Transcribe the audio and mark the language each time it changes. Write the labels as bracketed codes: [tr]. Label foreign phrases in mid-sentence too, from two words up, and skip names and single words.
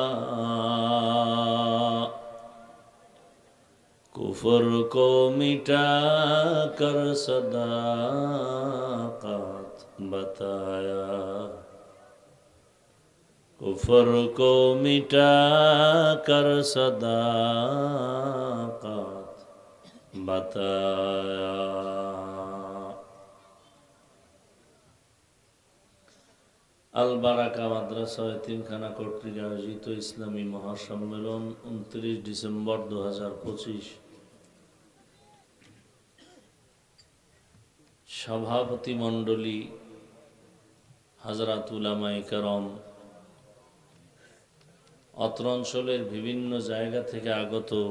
[ur] کفر کو مٹا کر صداقت بتایا، کفر کو مٹا کر صداقت بتایا. [bn] আল বারাকা মাদ্রাসা এতিমখানা কর্তৃক আয়োজিত ইসলামী মহাসম্মেলন 29 ডিসেম্বর 2025। সভাপতি মণ্ডলী, হাজরাত উলামায়ে কেরাম, অত্র অঞ্চলের বিভিন্ন জায়গা থেকে আগত